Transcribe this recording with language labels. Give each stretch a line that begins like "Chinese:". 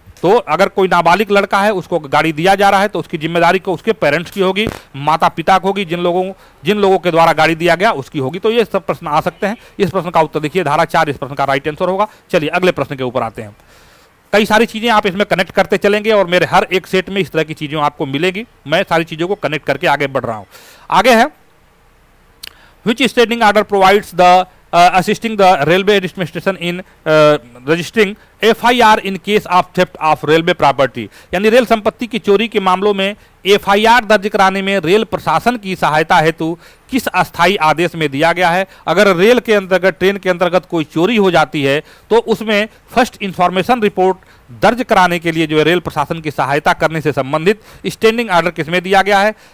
Hindi: तो अगर कोई नाबालिग लड़का है, उसको गाड़ी दिया जा रहा है, तो उसकी जिम्मेदारी को उसके पेरेंट्स की होगी, माता पिता की होगी, जिन लोगों के द्वारा गाड़ी दिया गया उसकी होगी। तो ये सब प्रश्न आ सकते हैं। इस प्रश्न का उत्तर देखिए, धारा 4 इस प्रश्न का राइट आंसर होगा। चलिए अगले प्रश्न के ऊपर आते हैं। कई सारी चीजें आप इसमें कनेक्ट करते चलेंगे और मेरे हर एक सेट में इस तरह की चीजें आपको मिलेगी। मैं सारी चीजों को कनेक्ट करके आगे बढ़ रहा हूं। आगे है,
English: Which standing order provides the assisting the railway administration in registering FIR in case of theft of railway property।
Hindi: यानी रेल संपत्ति की चोरी के मामलों में FIR दर्ज कराने में रेल प्रशासन की सहायता हेतु किस अस्थायी आदेश में दिया गया है? अगर रेल के अंतर्गत, ट्रेन के अंतर्गत कोई चोरी हो जाती है तो उसमें फर्स्ट इंफॉर्मेशन रिपोर्ट दर्ज कराने के लिए जो है रेल प्रशासन की सहायता करने से संबंधित स्टैंडिंग ऑर्डर किसमें दिया गया है?